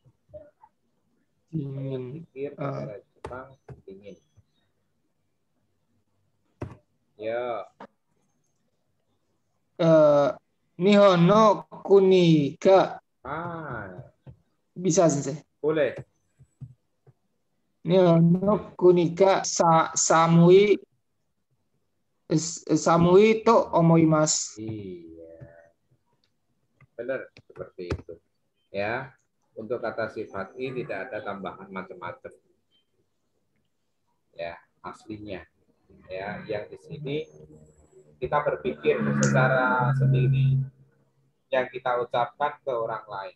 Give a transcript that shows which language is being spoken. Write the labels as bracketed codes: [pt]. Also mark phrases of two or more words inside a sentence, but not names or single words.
[id] Saya pikir negara Jepang dingin. Ya. [ja] 日本 の 国が. [id] Bisa sih. Boleh. [ja] 日本語 国が 寒い と 思います. [id] Iya. Benar seperti itu. Ya. Untuk kata sifat i tidak ada tambahan macam-macam. Ya, aslinya. Ya, yang di sini kita berpikir secara sendiri yang kita ucapkan ke orang lain.